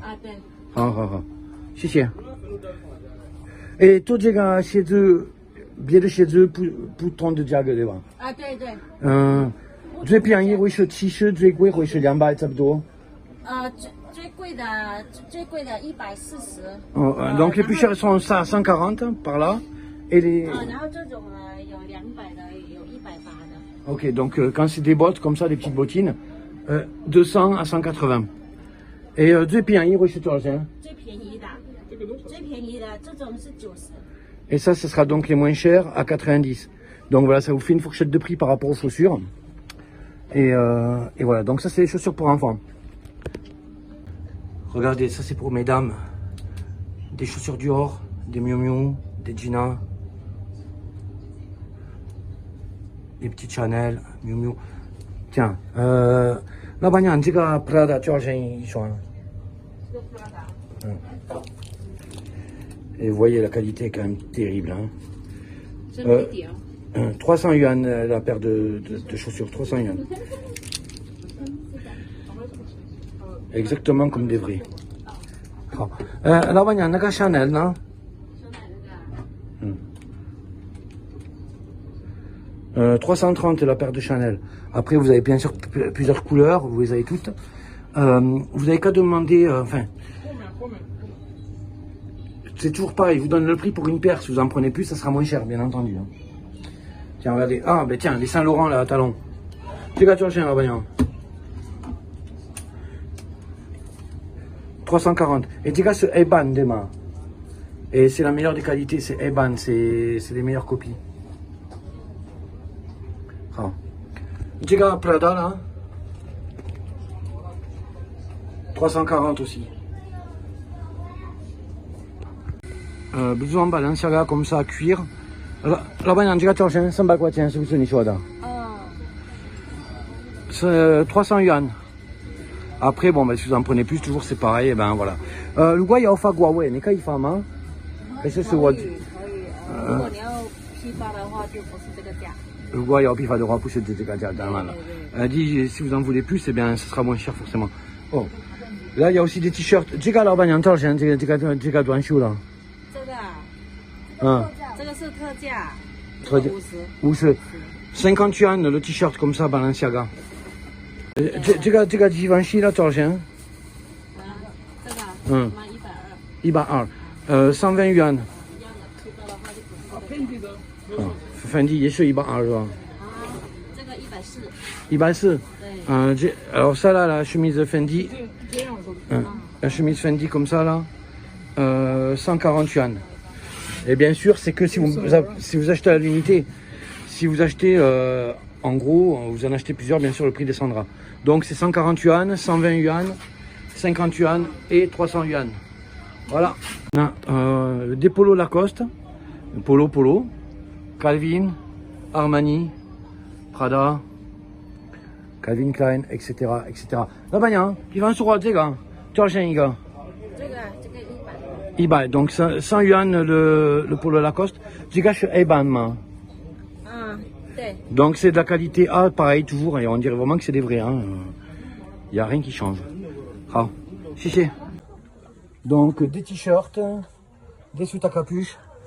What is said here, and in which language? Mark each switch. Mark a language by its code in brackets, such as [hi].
[zh] 啊，对。好，谢谢。做这个鞋子，别的鞋子不同的价格对吧？啊，对对。最便宜会是70，最贵会是200，差不多。最贵的140。 [fr] Donc les plus chers sont ça 140 par là, et les. [zh] 然后这种有200的，有180的。 [fr] Ok, donc quand c'est des bottes comme ça, des petites bottines, 200 à 180. [zh] Et 最便宜会是多少钱？最便宜的这种是90。 [fr] Et ça, ce sera donc les moins chers à 90. Donc voilà, ça vous fait une fourchette de prix par rapport aux chaussures. Et voilà, donc ça c'est les chaussures pour enfants. Regardez, ça c'est pour mesdames. Des chaussures Dior, des Miu Miu, des Gina. Des petites Chanel, Miu Miu. Tiens, [zh] 老板娘，这个 Prada 多少钱一双？这个 Prada。 [fr] Et vous voyez, la qualité est quand même terrible. Hein. [zh] 真没底啊。 [fr] 300 yuan la paire de chaussures, 300 yuan. Exactement comme des vrais. [zh] 好，老板娘，那个 Chanel 呢？ [fr] 330 la paire de Chanel. Après, vous avez bien sûr plusieurs couleurs, vous les avez toutes. Vous n'avez qu'à demander, c'est toujours pareil, je vous donne le prix pour une paire. Si vous en prenez plus, ça sera moins cher, bien entendu. Hein. Tiens, regardez. Ah, ben tiens, les Saint-Laurent, là, à talons. Tu gâtes le chien, là, bagnon. 340. Et tu gâtes ce Eban, demain. Et c'est la meilleure des qualités, c'est Eban, c'est les meilleures copies. Ah. Tu gâtes Prada, là. 340 aussi. Blouson Balenciaga comme ça, cuir. [zh] 老板娘，这个多少钱？300块钱，是不是你说的？是300 yuan. [fr] Après, bon, ben, si vous en prenez plus, toujours c'est pareil, et ben voilà. [zh] 如果要发国外，你可以发吗？还是是我？可以。如果你要批发的话，就不是这个价。如果要批发的话，不是这个价，当然了。 [fr] dit si vous en voulez plus, eh bien, ce sera moins cher forcément. Oh, là il y a aussi des t-shirts. [zh] 这个老板娘多少钱？这个短袖了？这个这个是特价。特价50 [fr] 50 yuan le t-shirt comme ça Balenciaga. [zh] 这个Givenchy là多少钱？这个 [fr] 120 120 yuan. [zh] Fendi 也是120是吧？这个140。 140。 对。 [fr] alors ça là, la chemise Fendi. La chemise Fendi comme ça là, 140 yuan. Et bien sûr, c'est que si vous achetez à l'unité. Si vous achetez en gros, vous en achetez plusieurs, bien sûr, le prix descendra. Donc c'est 140 yuan, 120 yuan, 50 yuan et 300 yuan. Voilà. Des polos Lacoste, polo, Calvin, Armani, Prada, Calvin Klein, etc. etc. [zh] 老板娘，比方说这个多少钱一个？这个100。 [fr] 100, donc 100 yuan le polo Lacoste. [zh] 这个是 A 版吗？对， [fr] Donc c'est de la qualité A, pareil, toujours, et on dirait vraiment que c'est des vrais. Il n'y a rien qui change. Ah, chiché. Donc des t-shirts, des sous à capuche.